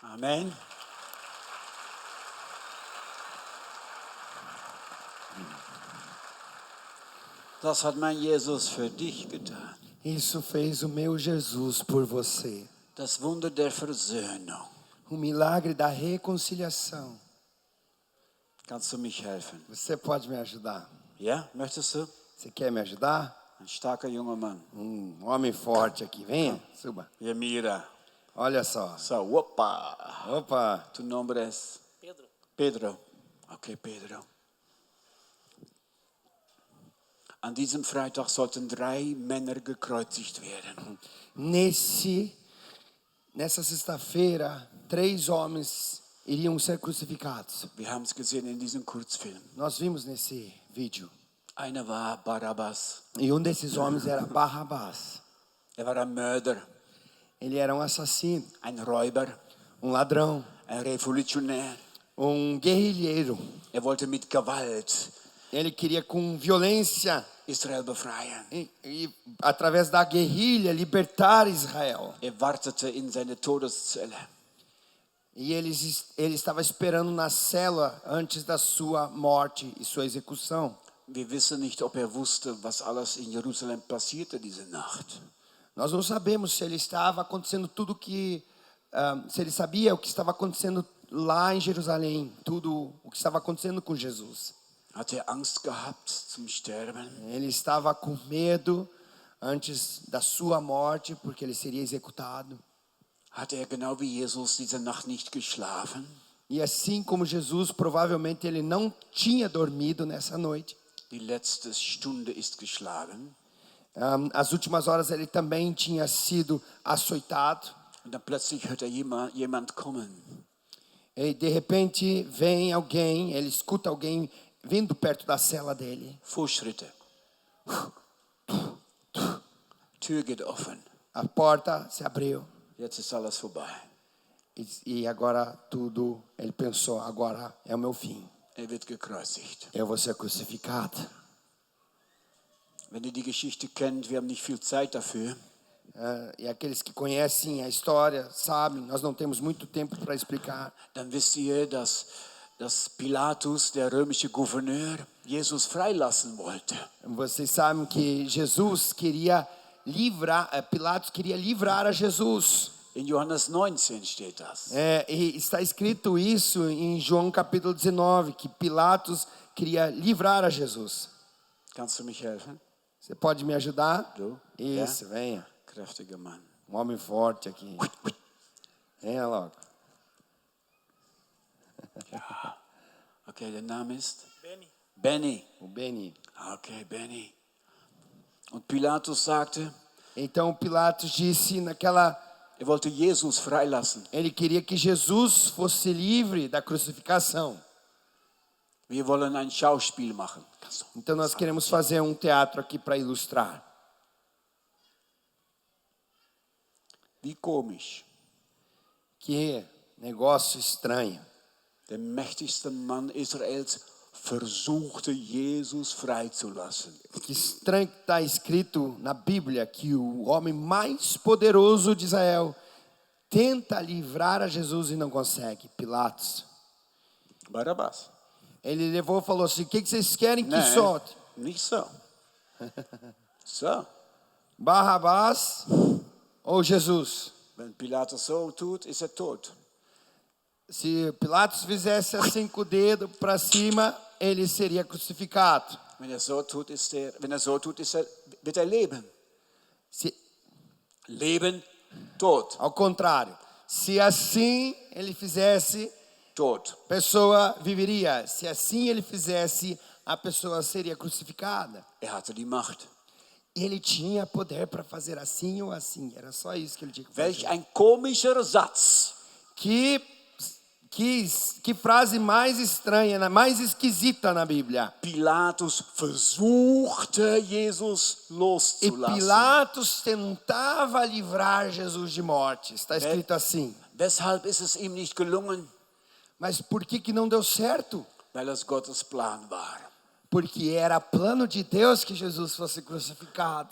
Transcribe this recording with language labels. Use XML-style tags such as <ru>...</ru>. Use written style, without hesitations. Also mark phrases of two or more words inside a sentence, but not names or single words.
<de>Amen. Das hat mein Jesus für dich getan.</de> <pt>Isso fez o meu Jesus por você.</pt> <de>Das Wunder der Versöhnung.</de> <pt>O milagre da reconciliação.</pt> <de>Kannst du mich helfen?</de> <pt>Você pode me ajudar?</pt> <de>Ja, möchtest du?</de> <pt>Você quer me ajudar?</pt> <de>Ein starker junger Mann.</de> <pt>Homem forte aqui. Venha, suba.</pt> <es>Ja, mira.</es> <pt>Olha só.</pt> <de>So, opa.</de> <pt>Opa.</pt> <es>Tu nombre es? Pedro. Pedro. Okay, Pedro.</es> <de>An diesem Freitag sollten 3 Männer gekreuzigt werden.</de> <pt>Nessa sexta-feira, 3 homens iriam ser crucificados.</pt> <de>Wir haben es gesehen in diesem Kurzfilm.</de> <pt>Nós vimos nesse vídeo.</pt> <de>Einer war Barabbas.</de> <pt>E desses homens era Barrabás.</pt> <de>Er war ein Mörder,</de> <pt>Ele era assassino,</pt> <de>ein Räuber,</de> <pt>ladrão,</pt> <de>ein Revolutionär.</de> <pt>Guerrilheiro.</pt> <de>Er wollte mit Gewalt</de> <pt>Ele queria com violência</pt> <de>Israel befreien.</de> <pt>e através da guerrilha libertar Israel.</pt> <de>Er wartete in seine Todeszelle.</de> <pt>E ele estava esperando na cela antes da sua morte e sua execução.</pt> <de>Wir wissen nicht, ob er wusste, was alles in Jerusalem passierte diese Nacht.</de> <pt>Nós não sabemos se ele estava acontecendo se ele sabia o que estava acontecendo lá em Jerusalém, tudo o que estava acontecendo com Jesus.</pt> <de>Hat er Angst gehabt zum Sterben?</de> <pt>Ele estava com medo antes da sua morte, porque ele seria executado.</pt> <de>Hat er genau wie Jesus diese Nacht nicht geschlafen?</de> <pt>E assim como Jesus, provavelmente ele não tinha dormido nessa noite.</pt> <de>Die letzte Stunde ist geschlagen.</de> <pt>As últimas horas ele também tinha sido açoitado.</pt> <de>Und dann plötzlich hört er jemand kommen.</de> <pt>E de repente vem alguém, ele escuta alguém vindo perto da cela dele.</pt> <de>Fußschritte. Tür geht offen.</de> <pt>A porta se abriu.</pt> <de>Jetzt ist alles vorbei.</de> <pt>E agora ele pensou, agora é o meu fim.</pt> <de>Er wird gekreuzigt.</de> <pt>Eu vou ser crucificado.</pt> <de>Wenn ihr die Geschichte kennt, wir haben nicht viel Zeit dafür.</de> <pt>E aqueles que conhecem a história sabem, nós não temos muito tempo para explicar.</pt> <de>Dann wisst ihr, dass Pilatus, der römische Gouverneur, Jesus freilassen wollte.</de> <pt>Vocês sabem que Pilatos queria livrar a Jesus.</pt> <de>In Johannes 19 steht das.</de> <pt>E está escrito isso em João capítulo 19, que Pilatos queria livrar a Jesus.</pt> <de>Kannst du mich helfen?</de> <pt>Você pode me ajudar?</pt> <de>Du?</de> <pt>Isso,</pt> <de>Ja?</de> <pt>venha.</pt> <de>Kräftiger Mann.</de> <pt>Homem forte aqui. Venha logo.</pt> <de>Okay, der Name ist? Benny. Benny.</de> <pt>O Beni.</pt> <de>Okay, Benny. Und Pilatus sagte,</de> <pt>Então Pilatos disse</pt> <de>er wollte Jesus freilassen.</de> <pt>ele queria que Jesus fosse livre da crucificação.</pt> <de>Wir wollen ein Schauspiel machen.</de> <pt>Então nós queremos fazer um teatro aqui para ilustrar.</pt> <de>Wie komisch.</de> <pt>Que negócio estranho.</pt> <de>Der mächtigste Mann Israels versuchte Jesus freizulassen.</de> <pt>Que estranho que está escrito na Bíblia que o homem mais poderoso de Israel tenta livrar a Jesus e não consegue. Pilatos.</pt> <de>Barabbas.</de> <pt>Ele levou e falou assim: o que vocês querem que</pt> <de>Nein,</de> <pt>solte?</pt> <de>nicht so. So,</de> <pt>Barrabás ou Jesus?</pt> <de>wenn Pilatus so tut, ist er tot.</de> <pt>Se Pilatos fizesse assim com o dedo para cima, ele seria crucificado.</pt> <de>Wenn er so tut, wird er leben.</de> <pt>Se,</pt> <de>Leben, tot,</de> <pt>ao contrário, se assim ele fizesse,</pt> <de>tot.</de> <pt>a pessoa viveria. Se assim ele fizesse, a pessoa seria crucificada.</pt> <de>Er hatte die Macht.</de> <pt>E ele tinha poder para fazer assim ou assim. Era só isso que ele tinha que</pt> <de>Welch</de> <pt>fazer.</pt> <de>ein komischer Satz.</de> <pt>Que frase mais estranha, mais esquisita na Bíblia.</pt> <de>Pilatus versuchte Jesus</de> <pt>E</pt> <de>loszulassen.</de> <pt>Pilatos tentava livrar Jesus de morte. Está escrito assim.</pt> <de>Weshalb ist es ihm nicht gelungen?</de> <pt>Mas por que não deu certo?</pt> <de>Weil es Gottes Plan war.</de> <pt>Porque era plano de Deus que Jesus fosse crucificado.</pt>